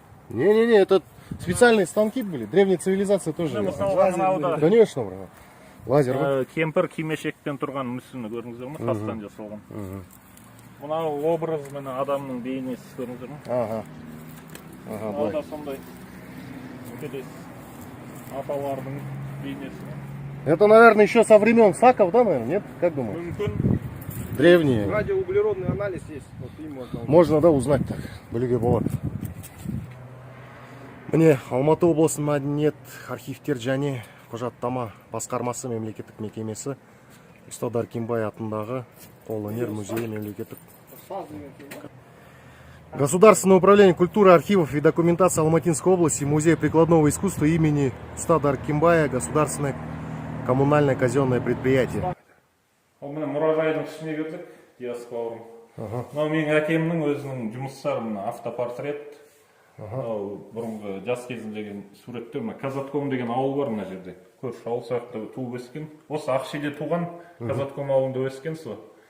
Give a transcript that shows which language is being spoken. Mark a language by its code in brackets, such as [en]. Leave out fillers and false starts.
[ru] Не-не-не, это специальные станки были. Древние цивилизации тоже. Конечно, брат. Лазер. [kk] Кемпір кимешекпен тұрған мүсіні көрдіңіздер ме? Тастан жасалған. Мынау образ міне адамның бейнесі көрдіңіздер ме? Ага. Мынау да сондай. Аталардың бейнесі. [ru] Это, наверное, еще со времен Саков, да, наверное? Нет? Как думаешь? [kk] Мүмкін. [ru] Древние. Радиоуглеродный анализ есть. Вот им можно, да, узнать так. [kk] Білуге болады. Міне, Алматы облысының мәдениет архивтер және құжаттама басқармасы мемлекеттік мекемесі Ұста Дәркембай атындағы қолөнер музейі мемлекеттік. [ru] Государственное управление культуры, архивов и документации Алматинской области, музей прикладного искусства имени Ұста Дәркембая, государственное коммунальное казенное предприятие. [kk] Ол міне мұражайдың ішіне кірдік, Диас бауырым. Мынау менің әкемнің өзінің жұмыстары, мына автопортрет. Бұрынғы жас кезіндегі суреттер, мына Казатком деген ауыл бар мына жерде. Көрші ауыл сияқты туып өскен. Осы Ақшиде туған, Казатком ауылында өскен сол.